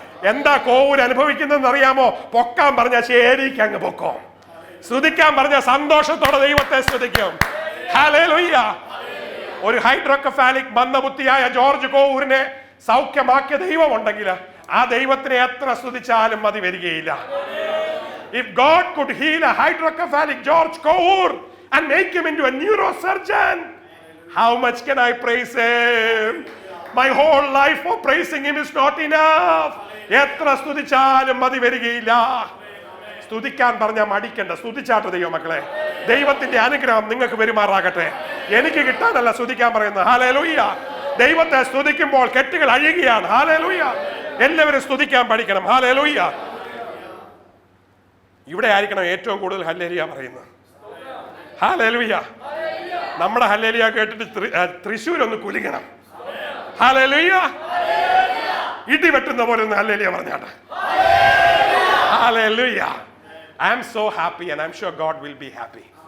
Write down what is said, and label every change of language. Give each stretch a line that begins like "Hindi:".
Malayalam: എന്താ കോവൂര് അനുഭവിക്കുന്നതെന്ന് അറിയാമോ? പൊക്കാൻ പറഞ്ഞ ശരിക്ക് അങ്ങ് പൊക്കോ, സ്തുതിക്കാൻ പറഞ്ഞ സന്തോഷത്തോടെ ദൈവത്തെ സ്തുതിക്കും. ഹല്ലേലൂയ. ഒരു ഹൈഡ്രോകെഫാലിക് മന്ദബുദ്ധിയായ ജോർജ് കോവൂരിനെ സൗഖ്യമാക്കിയ ദൈവം ഉണ്ടെങ്കിൽ ആ ദൈവത്തിനെ എത്ര സ്തുതിച്ചാലും മതി വരികയില്ല.
English: If God could heal a hydrocephalic George Kour and make him into a neurosurgeon, how much can I praise him? My whole life for praising him is not enough.
Malayalam: എത്ര സ്തുതിച്ചാലും മതി വരികയില്ല. സ്തുതിക്കാൻ പറഞ്ഞാൽ മടിക്കണ്ട, സ്തുതിച്ചാട്ട് ദൈവം മക്കളെ. ദൈവത്തിന്റെ അനുഗ്രഹം നിങ്ങൾക്ക് പെരുമാറാകട്ടെ. എനിക്ക് കിട്ടാനല്ല സ്തുതിക്കാൻ പറയുന്നത്. ഹല്ലേലൂയ. ദൈവത്തെ സ്തുതിക്കുമ്പോൾ കെട്ടുകൾ അഴിയുകയാണ്. ഹല്ലേലൂയ. എല്ലാവരും സ്തുതിക്കാൻ പഠിക്കണം. ഹല്ലേലൂയ. ഇവിടെ ആയിരിക്കണം ഏറ്റവും കൂടുതൽ ഹല്ലേലൂയ പറയുന്നത്. ഹല്ലേലൂയ. നമ്മുടെ ഹല്ലേലൂയ കേട്ടിട്ട് തൃശ്ശൂർ ഒന്ന് കുലുങ്ങണം. ഹല്ലേലൂയ. ഇടി വെട്ടുന്ന പോലെ ഒന്ന് ഹല്ലേലൂയ പറഞ്ഞാട്ടെ. Hallelujah.
English: I am so happy and I am sure God will be happy.